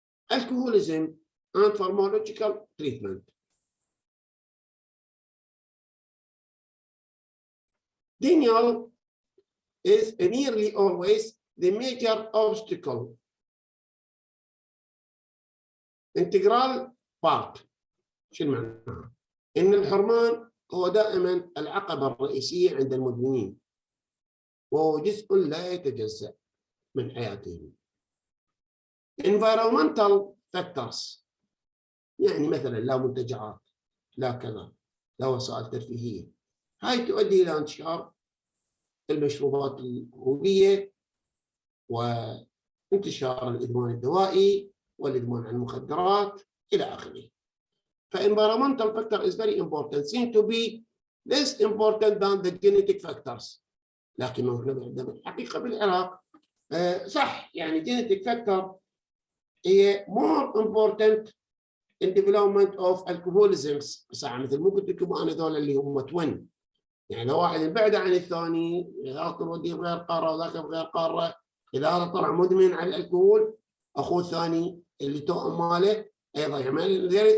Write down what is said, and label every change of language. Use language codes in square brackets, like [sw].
[en] Alcoholism and pharmacological treatment. Denial is nearly always the major obstacle. integral part. [ar] شو المعنى؟ إن الحرمان هو دائما العقبة الرئيسية عند المدمنين، وهو جزء لا يتجزأ من حياتهم. [en] environmental factors، [ar] يعني مثلا لا منتجعات، لا كذا، لا وسائل ترفيهية، هاي تؤدي إلى انتشار المشروبات الكحولية وانتشار الإدمان الدوائي والإدمان على المخدرات إلى آخره. [en] فenvironmental factor is very important, seem to be less important than the genetic factors. [ar] لكنه احنا عندنا الحقيقة بالعراق صح، يعني genetic factor هي [en] more important in development of alcoholism. [ar] صح، مثل مو قلت لكم أنا ذول اللي هم توين، يعني لو واحد يبعد عن الثاني، ذاك يوديه بغير قارة وذاك بغير قارة، اذا هذا طلع مدمن على الكحول، اخوه الثاني اللي توأم ماله ايضا يعمل.